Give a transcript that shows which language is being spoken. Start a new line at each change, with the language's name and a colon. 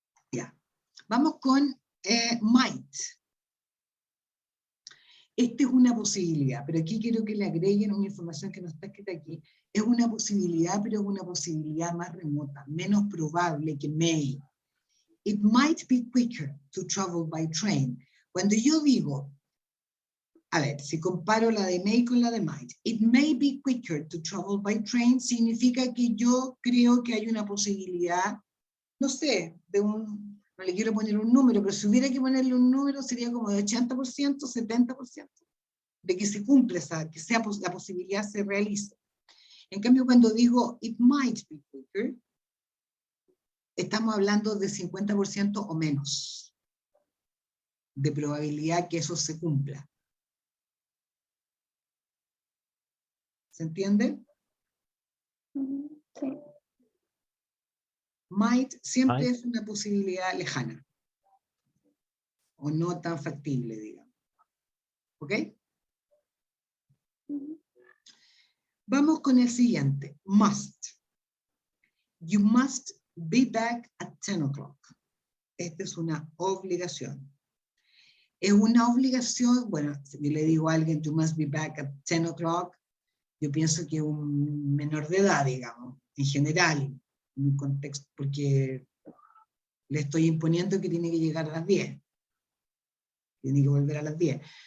Spanish: Ya. Vamos con might. Esta es una posibilidad, pero aquí quiero que le agreguen una información que no está escrita aquí. Es una posibilidad, pero es una posibilidad más remota, menos probable que may.
English: It might be quicker to travel by train.
Spanish: Cuando yo digo, a ver, si comparo la de may con la de might,
English: it may be quicker to travel by train,
Spanish: significa que yo creo que hay una posibilidad, no sé, no le quiero poner un número, pero si hubiera que ponerle un número sería como de 80%, 70%, de que se cumple, que la posibilidad se realice. En cambio, cuando digo
English: it might be quicker,
Spanish: estamos hablando de 50% o menos de probabilidad que eso se cumpla. ¿Se entiende? Sí. Might siempre es una posibilidad lejana. O no tan factible, digamos. ¿Ok? Vamos con el siguiente. Must.
English: You must be back at 10 o'clock.
Spanish: Esta es una obligación. Es una obligación, bueno, si yo le digo a alguien,
English: you must be back at 10 o'clock,
Spanish: yo pienso que es un menor de edad, digamos, en general, en un contexto, porque le estoy imponiendo que tiene que llegar a las 10. Tiene que volver a las 10.